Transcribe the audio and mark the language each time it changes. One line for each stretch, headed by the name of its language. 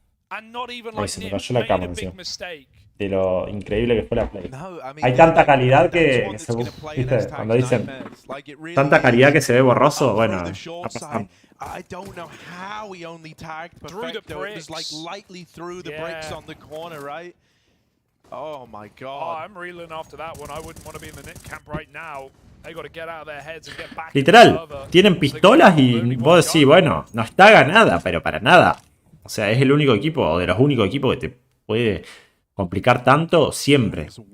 Spanish: Ay, se me cayó la cámara encima. De lo increíble que fue la play. Hay tanta calidad que se, ¿viste? Cuando dicen tanta calidad que se ve borroso, bueno,
English: I don't know how he only tagged Perfecto. It was like lightly through the bricks on the corner, right? Oh my god. I'm reeling after that one. I wouldn't want to be in the net camp right now. They got to get out of their heads and get back.
Spanish: Literal, tienen pistolas y vos decís, bueno, no está ganada, pero para nada. O sea, es el único equipo, o de los únicos equipos que te puede complicar tanto siempre.